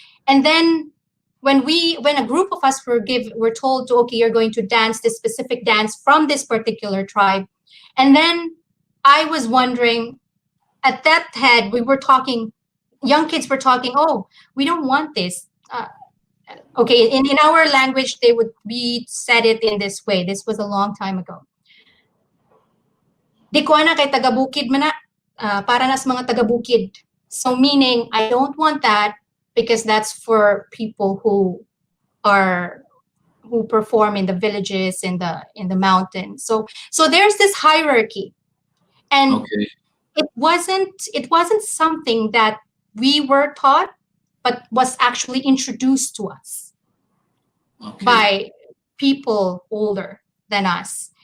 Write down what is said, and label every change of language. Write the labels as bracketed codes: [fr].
[en] And then when a group of us were told to, okay, you're going to dance this specific dance from this particular tribe. And then I was wondering, at that head, we were talking, young kids were talking, oh, we don't want this. Okay, in our language, we said it in this way. This was a long time ago. [ceb] Di ko na kay taga-bukid man na, para nas mga taga-bukid. [en] So meaning, I don't want that because that's for people who perform in the villages, in the mountains. So there's this hierarchy. And Okay. it wasn't something that we were taught, but was actually introduced to us by people older than us.